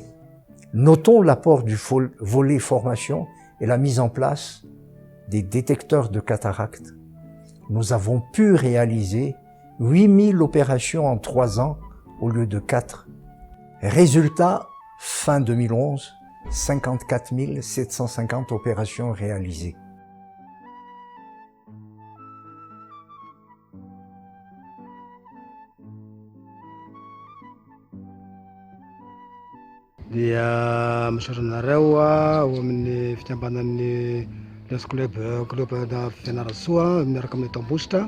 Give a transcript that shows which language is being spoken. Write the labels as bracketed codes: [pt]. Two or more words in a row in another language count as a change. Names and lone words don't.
[fr] Notons l'apport du volet formation et la mise en place des détecteurs de cataracte. Nous avons pu réaliser 8000 opérations en 3 ans au lieu de 4. Résultat, fin 2011, 54 750 opérations réalisées. [mg] Dia misaotra anareo ao amin'ny fikambanan'ny Les Club da Fianarantsoa miaraka amin'ny Tambositra.